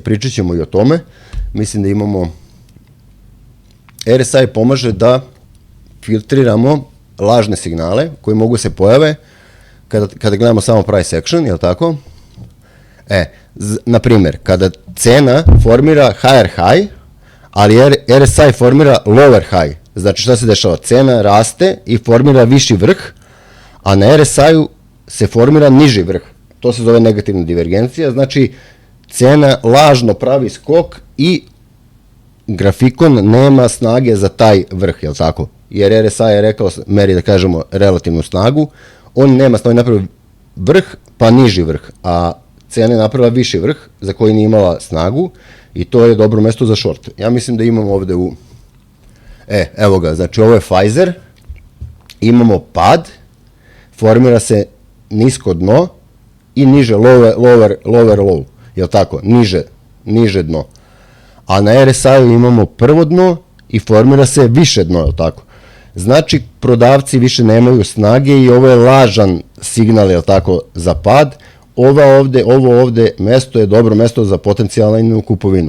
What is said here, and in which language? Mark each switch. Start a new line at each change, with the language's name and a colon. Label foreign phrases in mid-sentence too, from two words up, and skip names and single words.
Serbian: Pričat ćemo i o tome. Mislim da imamo... RSI pomaže da filtriramo lažne signale koji mogu se pojave kada gledamo samo
English: price action,
Serbian: je li tako? Na primjer, kada cena formira
English: higher high,
Serbian: ali RSI formira
English: lower high.
Serbian: Znači šta se dešava? Cena raste i formira viši vrh, a na RSI-u se formira niži vrh. To se zove negativna divergencija, znači cena lažno pravi skok i grafikon nema snage za taj vrh, je li tako? Jer RSI je rekao, meri da kažemo relativnu snagu, on nema snage, napravio vrh pa niži vrh, a cena je napravila viši vrh za koji nije imala snagu i to je dobro mesto za short. Ja mislim da imamo ovde evo ga, znači ovo je Pfizer, imamo pad, formira se nisko dno i niže
English: lower low,
Serbian: je li tako? Niže dno. A na RSI-u imamo prvo dno i formira se više dno, je li tako? Znači, prodavci više nemaju snage i ovo je lažan signal, je li tako, za pad. Ovo ovde mesto je dobro mesto za potencijalnu kupovinu.